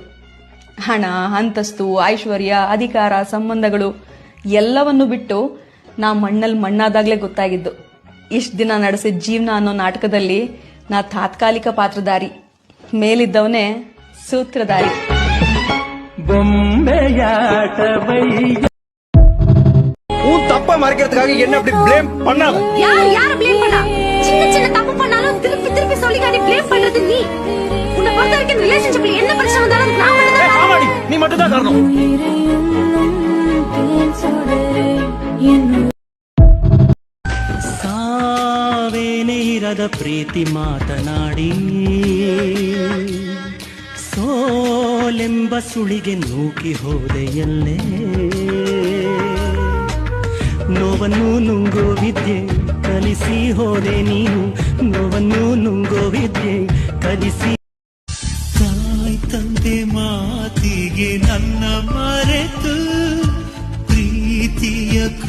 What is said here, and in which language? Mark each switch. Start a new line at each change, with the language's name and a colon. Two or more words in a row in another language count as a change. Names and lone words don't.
Kannada: ಹಣ, ಅಂತಸ್ತು, ಐಶ್ವರ್ಯ, ಅಧಿಕಾರ, ಸಂಬಂಧಗಳು ಎಲ್ಲವನ್ನು ಬಿಟ್ಟು ನಾ ಮಣ್ಣಲ್ಲಿ ಮಣ್ಣಾದಾಗ್ಲೇ ಗೊತ್ತಾಗಿದ್ದು, ಇಷ್ಟು ದಿನ ನಡೆಸಿದ ಜೀವನ ಅನ್ನೋ ನಾಟಕದಲ್ಲಿ ನಾ ತಾತ್ಕಾಲಿಕ ಪಾತ್ರಧಾರಿ, ಮೇಲಿದ್ದವನೇ ಸೂತ್ರಧಾರಿ.
Tamil: தப்பா மறைக்கிறதுக்காக என்ன அப்படி ப்ளேம் பண்ணாத. யார ப்ளேம் பண்ணா? சின்ன தப்பு பண்ணாலும் திருப்பி சொல்லி காடி ப்ளேம் பண்றது நீ. உன்னை பொறுத்த வரைக்கும் ரிலேஷன்ஷிப்ல என்ன பிரச்சனை வந்தாலும் நான் மட்டும்தான் காரணம். நீ மட்டும் தான் காரணம்.
Kannada: ಸಾವೇನೇ ಇರದ ಪ್ರೀತಿ ಮಾತನಾಡಿ ಸೋಲೆಂಬ ಸುಳಿಗೆ ನೂಕಿ ಹೋದೆಯಲ್ಲೇ ನೋವನ್ನು ನುಂಗೋ ವಿದ್ಯೆ ಕಲಿಸಿ ಹೋದೆ ನೀನು ನೋವನ್ನು ನುಂಗೋ ವಿದ್ಯೆ ಕಲಿಸಿ ತಾಯಿ ತಂದೆ ಮಾತಿಗೆ ನನ್ನ ಮರೆತು ಪ್ರೀತಿಯ